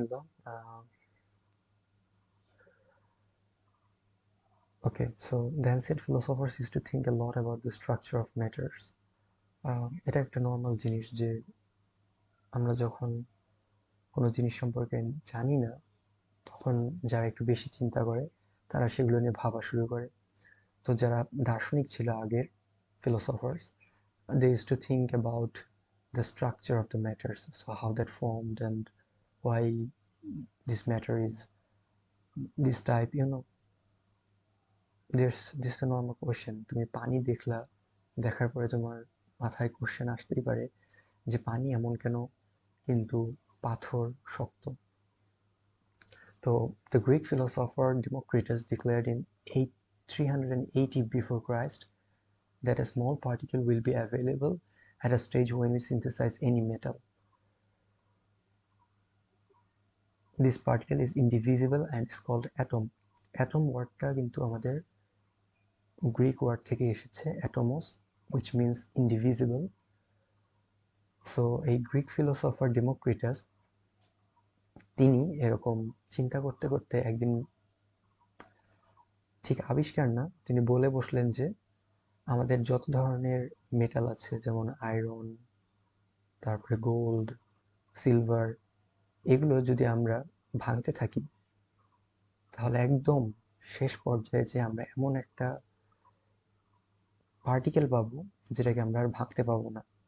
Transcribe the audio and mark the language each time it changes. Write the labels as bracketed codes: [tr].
[en] Uh, okay, so the ancient philosophers used to think a lot about the structure of matters. [bn] এটা একটা normal জিনিস যে আমরা যখন কোনো জিনিস সম্পর্কে জানি না তখন যারা একটু বেশি চিন্তা করে তারা সেগুলো নিয়ে ভাবা শুরু করে। তো যারা দার্শনিক ছিল আগের [en] philosophers, they used to think about the structure of the matters, so how that formed and why this matter is this type, this is a normal question. [bn] তুমি পানি দেখলা, দেখার পরে তোমার মাথায় কোশ্চেন আসতেই পারে যে পানি এমন কেন, কিন্তু পাথর শক্ত। [en] তো the Greek philosopher Democritus declared in 380 before Christ that a small particle will be available at a stage when we synthesize any metal. This particle is indivisible and is called atom. [bn] Atom ওয়ার্ডটা কিন্তু আমাদের Greek word থেকে এসেছে, atoms, [en] which means indivisible. [bn] So এই Greek philosopher Democritus তিনি এরকম চিন্তা করতে করতে একদিন, ঠিক আবিষ্কার না, তিনি বলে বসলেন যে আমাদের যত ধরনের মেটাল আছে, যেমন আয়রন, তারপরে গোল্ড, সিলভার, এগুলো যদি আমরা ভাঙতে থাকি তাহলে একদম শেষ পর্যায়ে যে আমরা এমন একটা পার্টিকেল পাবো যেটাকে আমরা আর ভাঙতে পাবো না।